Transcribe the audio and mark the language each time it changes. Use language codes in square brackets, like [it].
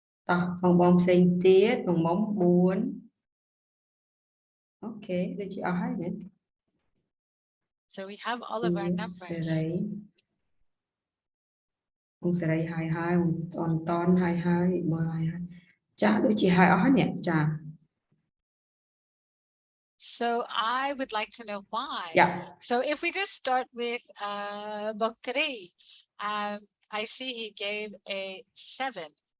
[km] តោះបងផ្សេងទៀតបងមុំ4 Okay,ដូចជាអស់ហើយណា [en] So we have all of our numbers. [km] បងសេរីហើយអនតនហើយមើលហើយចាដូចជាហើយអស់ហើយនេះចា [en] So I would like to know why. Yes. So if we just start with Bokteri, I see he gave a 7.